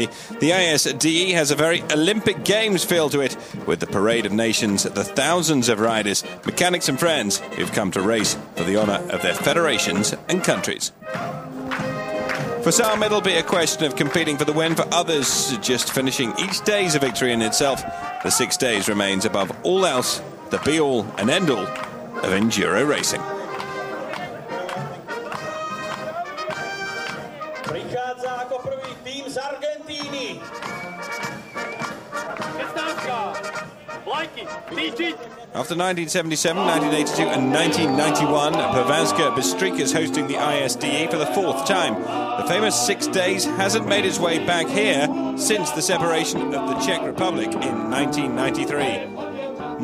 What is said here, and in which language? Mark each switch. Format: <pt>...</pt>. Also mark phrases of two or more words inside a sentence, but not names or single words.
<en>The ISDE has a very Olympic Games feel to it, with the parade of nations, the thousands of riders, mechanics and friends who've come to race for the honour of their federations and countries. For some, it'll be a question of competing for the win. For others, just finishing each day's a victory in itself. The 6 days remains above all else the be-all and end-all of enduro racing.</en> <sk>Prichádza ako prvý tým z Argentíny.</sk> <en>After 1977, 1982 and 1991, Pavazka Bystrica is hosting the ISDE for the 4th time. The famous 6 days hasn't made its way back here since the separation of the Czech Republic in 1993.</en>